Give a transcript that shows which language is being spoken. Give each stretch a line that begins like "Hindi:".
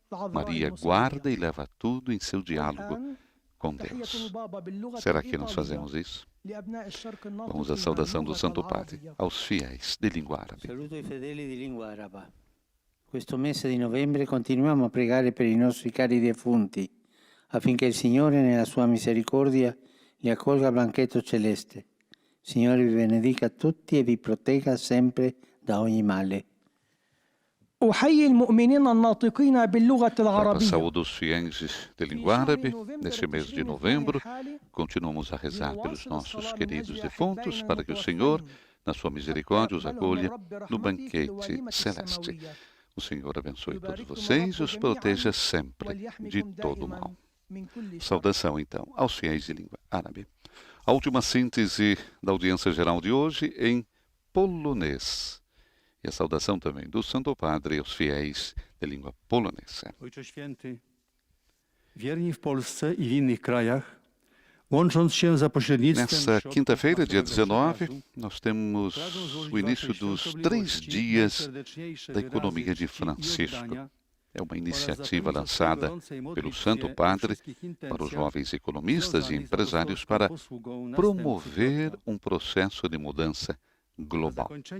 Portuguese: Maria guarda e leva tudo em seu diálogo com Deus. Será que nós fazemos isso? Vamos à saudação do Santo Padre aos fiéis de língua árabe.
Italian: Saluto ai fedeli di lingua araba. Questo mese di novembre continuiamo a pregare per i nostri cari defunti, affinché il Signore, nella sua misericordia, li accolga al banchetto celeste. Signore vi benedica tutti e vi protegga sempre da ogni male.
Arabic: أحيي المؤمنين الناطقين باللغة العربية.
Portuguese: Saúdo os fiéis de língua árabe. Neste mês de novembro, continuamos a rezar pelos nossos queridos defuntos, para que o Senhor, na sua misericórdia, os acolha no banquete celeste. O Senhor abençoe todos vocês e os proteja sempre de todo mal. Saudação, então, aos fiéis de língua árabe. A última síntese da audiência geral de hoje em polonês. E a saudação também do Santo Padre aos fiéis de língua polonesa.
Polish: Ojcze Święty, wierni w Polsce i w innych krajach, łącząc się za pośrednictwem...
Portuguese: Nessa quinta-feira, dia 19, nós temos o início dos 3 dias da economia de Francisco. É uma iniciativa lançada pelo Santo Padre para os jovens economistas e empresários para promover um processo de mudança global.